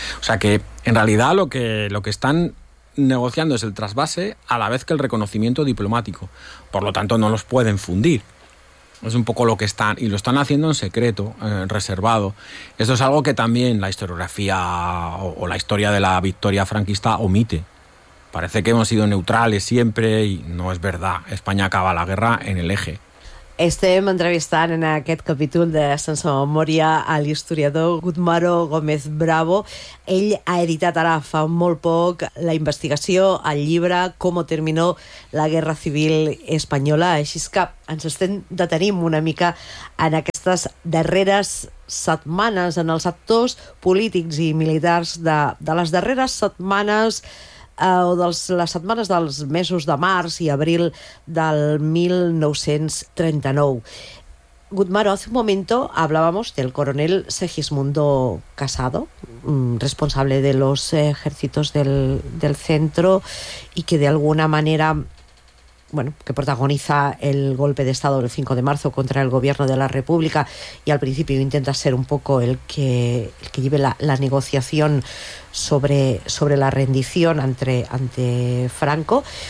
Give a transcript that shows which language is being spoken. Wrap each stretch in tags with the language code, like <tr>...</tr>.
<es>O sea que en realidad lo que están negociando es el trasvase a la vez que el reconocimiento diplomático, por lo tanto no los pueden fundir. Es un poco lo que están, y lo están haciendo en secreto, reservado. Esto es algo que también la historiografía o la historia de la victoria franquista omite. Parece que hemos sido neutrales siempre y no es verdad. España acaba la guerra en el Eje.</es> <ca>Estem entrevistant en aquest capítol de Sense Memòria a l'historiador Gutmaro Gómez Bravo. Ell ha editat ara fa molt poc la investigació, el llibre Cómo terminó la Guerra Civil Española. Així que ens estem detenint una mica en aquestes darreres setmanes, en els actors polítics i militars de les darreres setmanes o de les setmanes dels mesos de març i abril del 1939.</ca> <es>Gutmaro, hace un momento hablábamos del coronel Segismundo Casado, responsable de los ejércitos del centro y que de alguna manera, bueno, que protagoniza el golpe de Estado del 5 de marzo contra el gobierno de la República y al principio intenta ser un poco el que lleve la negociación sobre la rendición ante Franco.</es>